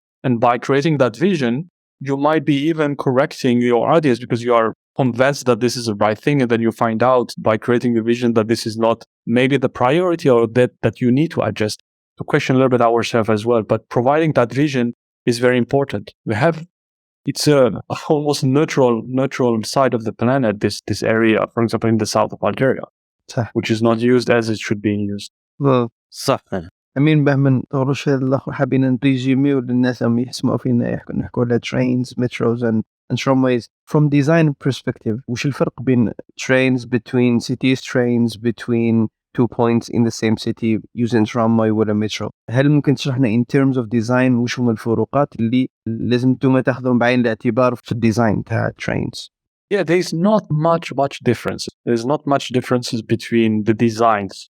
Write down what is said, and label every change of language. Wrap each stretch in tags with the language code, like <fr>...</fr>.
<en>And by creating that vision, you might be even correcting your audience because you are convinced that this is the right thing, and then you find out by creating the vision that this is not maybe the priority, or that you need to adjust, to question a little bit ourselves as well. But providing that vision is very important. It's a almost neutral side of the planet, this area, for example, in the south of Algeria, which is not used as it should be used.</en> <ar>صح. أمين بهمن نطورش الأخر حابين نريزيميو للناس هم يسمعوا فينا نحكوا على</ar> <en>trains, metros and tramways from design perspective.</en> <ar>وش الفرق بين</ar> <en>trains between cities, trains between two points in the same city</en> <ar>using tramway ولا metro؟ هل ممكن تشرحنا</ar> <en>in terms of design</en> <ar>وش هم الفروقات اللي لازم انتم تاخذون بعين الاعتبار في الديزاين تاع trains؟</ar> <en>Yeah, there's not much difference. There's not much differences between the designs.</en>